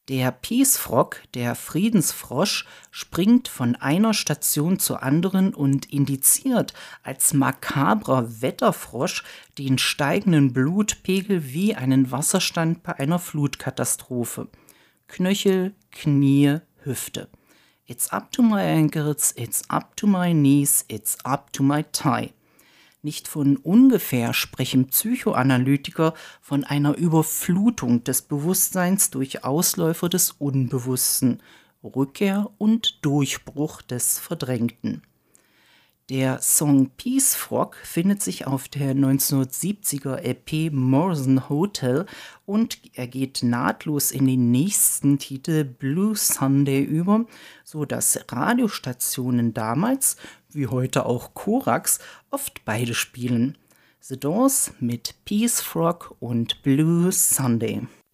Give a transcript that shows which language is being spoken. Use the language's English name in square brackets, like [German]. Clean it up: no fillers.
[German] Der Peace Frog, der Friedensfrosch, springt von einer Station zur anderen und indiziert als makabrer Wetterfrosch den steigenden Blutpegel wie einen Wasserstand bei einer Flutkatastrophe. Knöchel, Knie, Hüfte. [English] It's up to my ankles, it's up to my knees, it's up to my tie. [German] Nicht von ungefähr sprechen Psychoanalytiker von einer Überflutung des Bewusstseins durch Ausläufer des Unbewussten, Rückkehr und Durchbruch des Verdrängten. Der Song Peace Frog findet sich auf der 1970er EP Morrison Hotel und er geht nahtlos in den nächsten Titel Blue Sunday über, sodass Radiostationen damals, wie heute auch Korax, oft beide spielen. The Doors mit Peace Frog und Blue Sunday.